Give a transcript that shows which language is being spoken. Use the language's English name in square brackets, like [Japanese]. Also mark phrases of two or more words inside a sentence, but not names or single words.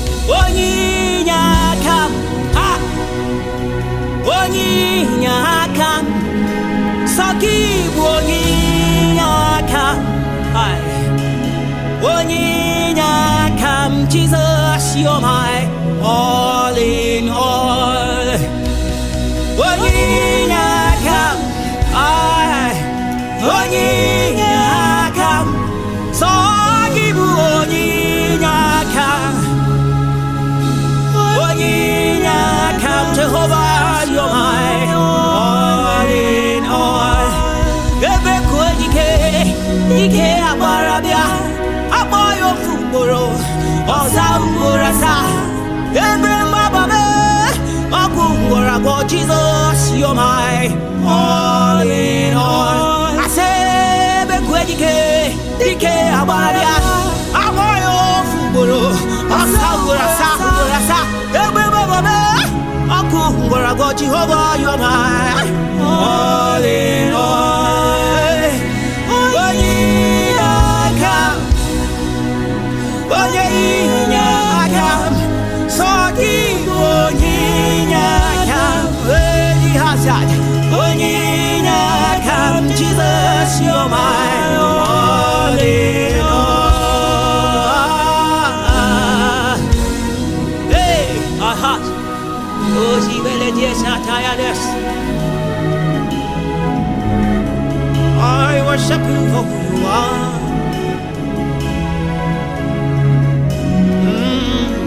[Igbo] Onye inye aka m, ha! Onye inye aka m, sọ gị bụ onye inye aka m. [English] Hai! [Igbo] Onye inye aka m, [English] Jesus, you're my all in all. [Igbo] Onye inye aka m, ai, onye inye aka m, sọ gị bụ onye inye aka. Onye inye aka m, [English] Jehovah, you're my all in all. [Igbo] Ebe ka dike, dike agbara bịa, agba ya ofu ugboro, ọza ugboro asaa. Ebe mgbaba m, ọkụ ngwọrọ agwọ, [English] Jesus, you're my all in all. [Igbo] Asị ebe ka dike, dike agbara bịa, agba ya ofu ugboro, ọza ugboro asaa, ugboro asaa. Ebe mgbaba m, ọkụ ngwọrọ agwọ, [English] Jehovah, you're my all in all. [Igbo] Onye inye aka m, onye inye aka m, sọ gị bụ onye inye aka m. Onye inye aka m, [English] Jesus, you're my all in all. Hey, aha. Ozi wele die sataya des. I worship you for who you are. Mm.